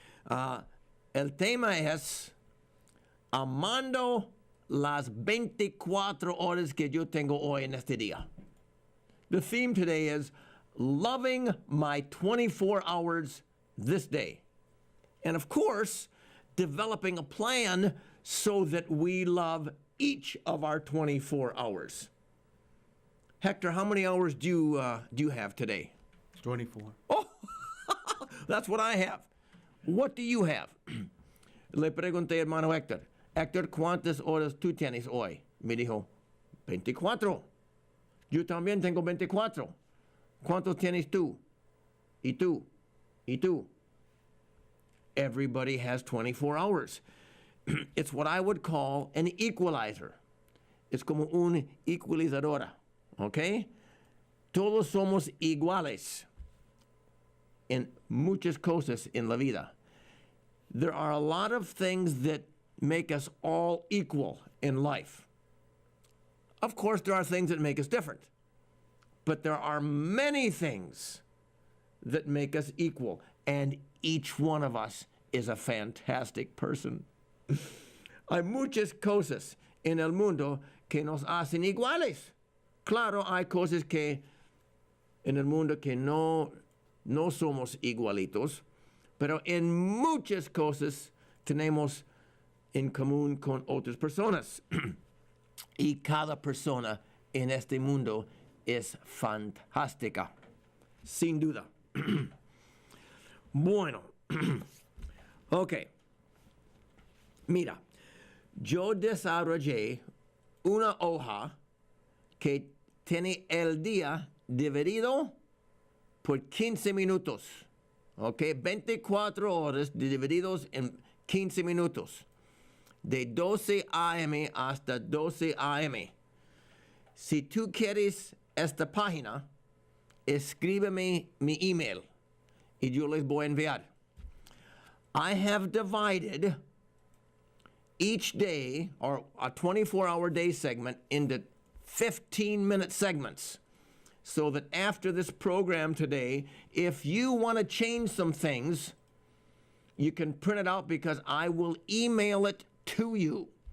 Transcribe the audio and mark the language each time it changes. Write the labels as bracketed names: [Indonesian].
[Spanish] El tema es amando las 24 horas que yo tengo hoy en este día. [English] The theme today is loving my 24 hours this day. And of course, developing a plan so that we love each of our 24 hours. Hector, how many hours do you have today? 24. Oh, that's what I have. What do you have? [Spanish] Le pregunté, hermano Héctor, Héctor, ¿cuántas horas tú tienes hoy? Me dijo, 24. Yo también tengo 24. ¿Cuántos tienes tú? Y tú. Y tú. [English] Everybody has 24 hours. It's what I would call an equalizer. [Spanish] Es como un equalizadora, ¿ok? Todos somos iguales en muchas cosas en la vida. [English] There are a lot of things that make us all equal in life. Of course, there are things that make us different. But there are many things that make us equal. And each one of us is a fantastic person. [Spanish] Hay muchas cosas en el mundo que nos hacen iguales. Claro, hay cosas que en el mundo que no somos igualitos, pero en muchas cosas tenemos en común con otras personas. Y cada persona en este mundo es fantástica, sin duda. Bueno, ok. Mira, yo desarrollé una hoja que tiene el día dividido por 15 minutos. Ok, 24 horas divididos en 15 minutos. De 12 a.m. hasta 12 a.m. Si tú quieres esta página, escríbeme mi email y yo les voy a enviar. [English] I have divided each day, or a 24-hour day segment, into 15-minute segments, so that after this program today, if you want to change some things, you can print it out because I will email it to you.